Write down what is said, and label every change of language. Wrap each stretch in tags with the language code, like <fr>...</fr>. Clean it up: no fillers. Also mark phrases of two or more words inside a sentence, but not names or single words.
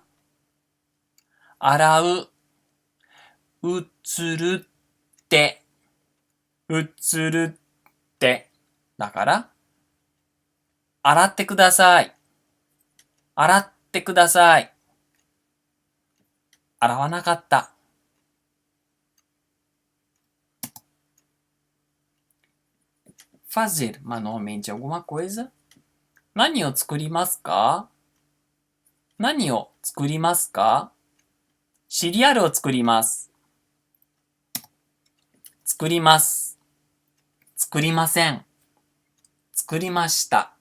<ja>洗う。うつるって。うつるって。だから、洗ってください。洗ってください。洗わなかった。</ja> <pt>Fazer manualmente alguma coisa.</pt> <ja>何を作りますか？何を作りますか？シリアルを作ります。作ります。作りません。作りました。</ja>